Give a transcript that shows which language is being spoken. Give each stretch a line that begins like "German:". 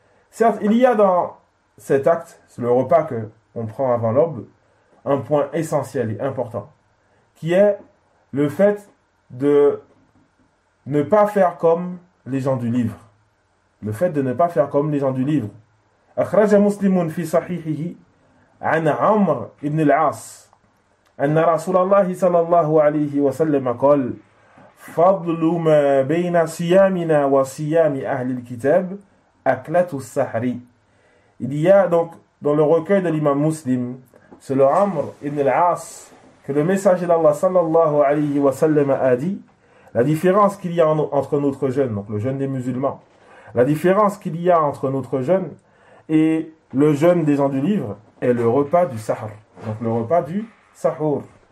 French: Certes, il y a dans cet acte, le repas que on prend avant l'aube, un point essentiel et important, qui est le fait de ne pas faire comme les gens du livre. Le fait de ne pas faire comme les gens du livre.
Arabic: أخرج مسلم في صحيحه عن عمرو بن العاص أن رسول الله صلى الله عليه وسلم قال فضل ما بين صيامنا وصيام أهل الكتاب أكلة السحر.
French: Il y a donc dans le recueil de l'imam Muslim, c'est le Amr ibn al-As, que le messager d'Allah sallallahu alayhi wa sallam a dit, la différence qu'il y a entre notre jeûne, donc le jeûne des musulmans, la différence qu'il y a entre notre jeûne et le jeûne des gens du livre est le repas du sahar, donc le repas du sahur.